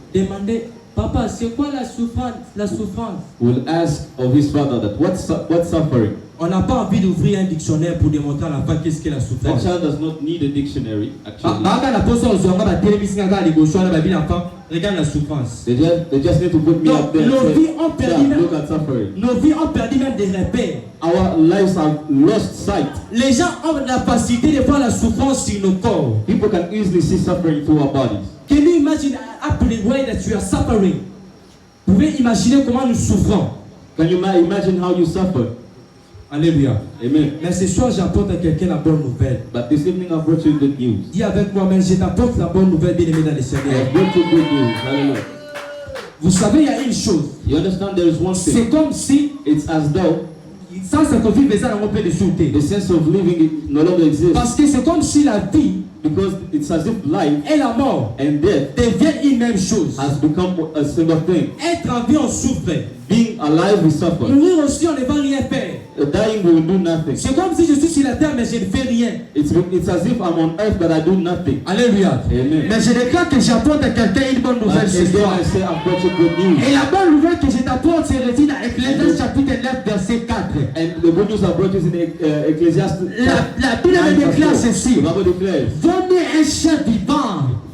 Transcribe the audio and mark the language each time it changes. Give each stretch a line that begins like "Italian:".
French: demandait, papa, c'est quoi la souffrance? La souffrance.
English: will ask of his father that what's suffering,
French: On n'a pas envie d'ouvrir un dictionnaire pour démontrer à l'enfant qu'est-ce qu'est la
English: that
French: souffrance.
English: child does not need a dictionary actually.
Lingala: Baka na poso ozonga ba télévision nga li gosho na ba bi
French: l'enfant, regarde la souffrance.
English: They just need to put me
French: Donc,
English: up there and
French: nos
English: say,
French: vies ont perdu
English: "Yeah,
French: même,
English: look at suffering."
French: nos vies ont perdu même des repères.
English: Our lives have lost sight. Les gens ont la facilité de voir la souffrance sur nos corps. People can easily see suffering through our bodies. Can you imagine up the way that you are suffering?
French: Vous pouvez imaginer comment nous souffrons.
English: Can you imagine how you suffer? Alléluia. Amen.
French: Mais ce soir, j'apporte à quelqu'un la bonne nouvelle.
English: But this evening I brought you good news.
French: Dis avec moi-même, je t'apporte la bonne nouvelle, bien aimé dans le
English: I
French: Seigneur.
English: brought you good news. Hallelujah.
French: Vous savez, il y a une chose.
English: You understand there is one
French: C'est
English: thing.
French: comme si,
English: It's as though
French: sans ce Covid, les gens n'ont pas de sûreté.
English: the sense of living no longer exists.
French: Parce que c'est comme si la vie
English: Because it's as if life
French: et la mort
English: and death
French: deviennent une même chose.
English: has become a single thing.
French: Être en vie, on souffre.
English: Being alive, we suffer.
French: Mourir aussi, on ne va rien faire.
English: Dying will do nothing.
French: C'est comme si je suis sur la terre mais je ne fais rien.
English: It's as if I'm on earth but I do nothing. Alléluia. Amen.
French: Mais je déclare que j'apporte à quelqu'un une bonne nouvelle ce soir.
English: I say I've brought you good news.
French: Et la bonne nouvelle que je t'apporte, c'est résidue dans Ecclésiaste chapitre 9, verset 4.
English: And the good news I brought is in Ecclesiastes.
French: La Bible déclare ceci.
English: The Bible declares.
French: Vaut mieux un chien vivant